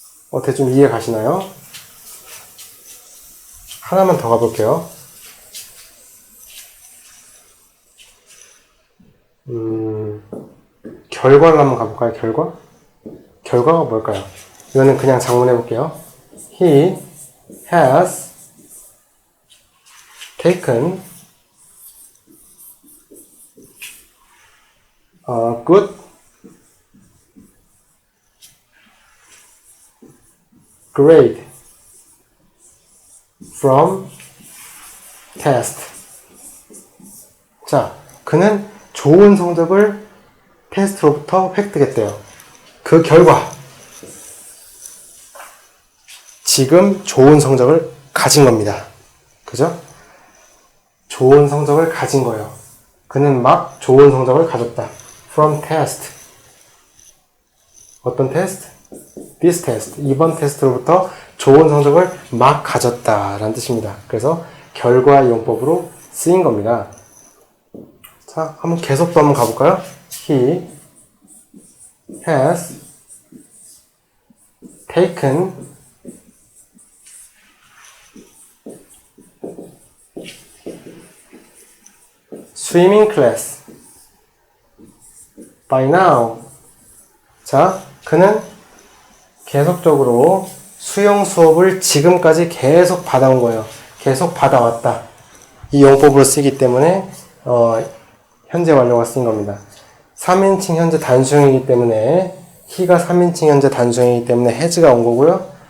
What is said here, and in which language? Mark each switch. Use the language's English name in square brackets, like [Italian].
[Korean] 어떻게 좀 이해 가시나요? 하나만 더 가볼게요. 결과를 한번 가볼까요? 결과? 결과가 뭘까요? 이거는 그냥 작문해 볼게요. [English] He has taken a good grade from test. [Korean] 자, 그는 좋은 성적을 테스트로부터 획득했대요. 그 결과 지금 좋은 성적을 가진 겁니다. 그죠? 좋은 성적을 가진 거예요. 그는 막 좋은 성적을 가졌다. [English] From test. [Korean] 어떤 테스트? [English] This test. [Korean] 이번 테스트로부터 좋은 성적을 막 가졌다 라는 뜻입니다. 그래서 결과 용법으로 쓰인 겁니다. 자, 한번 계속도 한번 가볼까요? [English] He has taken swimming class by now. [Korean] 자, 그는 계속적으로 수영 수업을 지금까지 계속 받아온 거예요. 계속 받아왔다. 이 용법으로 쓰기 때문에 현재 완료가 쓰인 겁니다. 3인칭 현재 단수형이기 때문에 he가 3인칭 현재 단수형이기 때문에 has가 온 거고요.